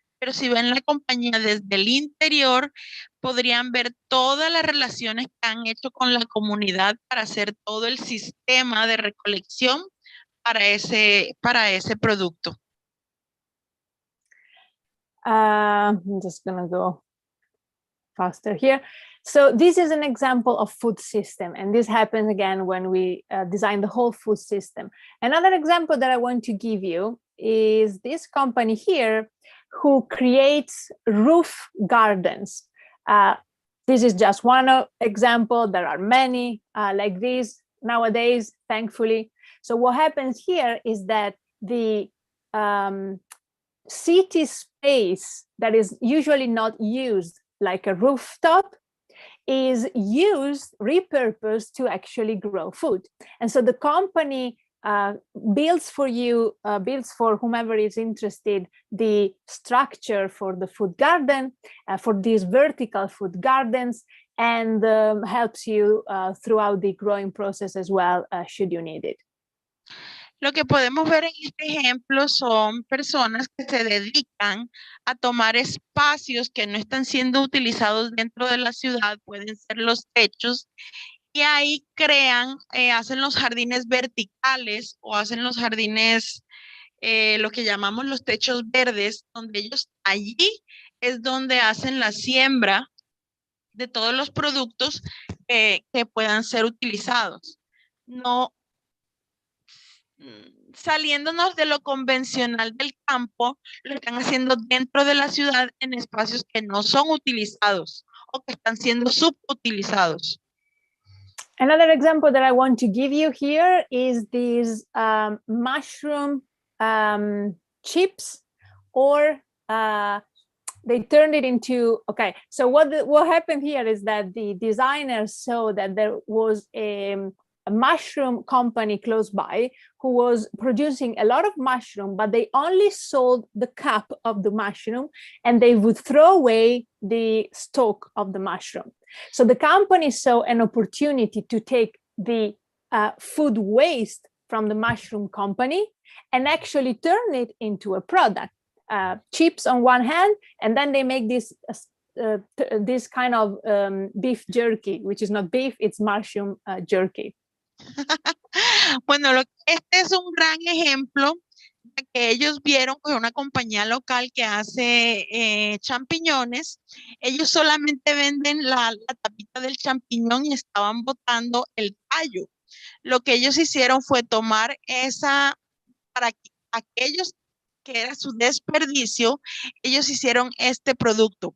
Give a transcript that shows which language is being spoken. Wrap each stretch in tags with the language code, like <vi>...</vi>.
<es>Pero si ven la compañía desde el interior, podrían ver todas las relaciones que han hecho con la comunidad para hacer todo el sistema de recolección para ese producto.</es> <en>I'm just gonna go faster here. So this is an example of food system, and this happens again when we design the whole food system. Another example that I want to give you is this company here who creates roof gardens. This is just one example. There are many like this nowadays, thankfully. So what happens here is that the city space that is usually not used, like a rooftop, is repurposed to actually grow food. And so the company builds for whomever is interested, the structure for the food garden, for these vertical food gardens, and helps you throughout the growing process as well, should you need it.</en> <es>Lo que podemos ver en este ejemplo son personas que se dedican a tomar espacios que no están siendo utilizados dentro de la ciudad, pueden ser los techos, y ahí hacen los jardines verticales o hacen los jardines, lo que llamamos los techos verdes, donde ellos allí es donde hacen la siembra de todos los productos que puedan ser utilizados. No saliéndonos de lo convencional del campo, lo están haciendo dentro de la ciudad en espacios que no son utilizados o que están siendo subutilizados.</es> <en>Another example that I want to give you here is these mushroom chips, or they turned it into, okay, so what happened here is that the designers saw that there was a mushroom company close by who was producing a lot of mushroom, but they only sold the cup of the mushroom and they would throw away the stalk of the mushroom. So the company saw an opportunity to take the food waste from the mushroom company and actually turn it into a product. Chips on one hand, and then they make this kind of beef jerky, which is not beef, it's mushroom jerky.</en> <es>Bueno, este es un gran ejemplo de que ellos vieron que una compañía local que hace champiñones, ellos solamente venden la tapita del champiñón y estaban botando el tallo. Lo que ellos hicieron fue tomar para aquellos que era su desperdicio, ellos hicieron este producto.</es>